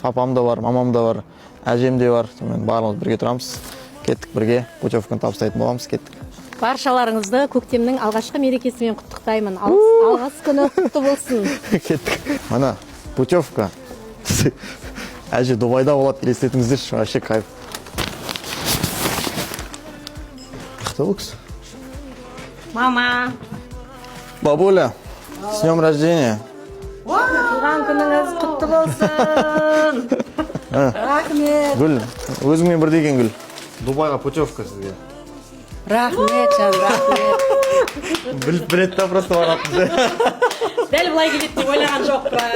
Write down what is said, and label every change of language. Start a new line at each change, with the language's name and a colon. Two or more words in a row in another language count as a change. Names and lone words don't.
Kazakh: Папам да бар, мамам да бар, әжем де бар. Сонымен барлығымыз бірге тұрамыз. Кеттік бірге путевканы табыстайтын боламыз. Кеттік. Баршаларыңызды көктемнің алғашқы мерекесімен құттықтаймын. Алғыс күні құтты болсын. Кеттік. Мына путевка. Әже Дубайда болады, елестетіңіздерші.
Russian: Вообще кайф. Кто бұл? Мама. Бабуля. С днем рождения.
Kazakh: Туған күніңіз құтты болсын. Рахмет. Гүл, өзіңмен бірдей екен Гүл. Дубайға путевка сізге. Рахмет, рахмет. Білет та просто баратын. Дәл бұлай келеді деп ойлаған жоқ па?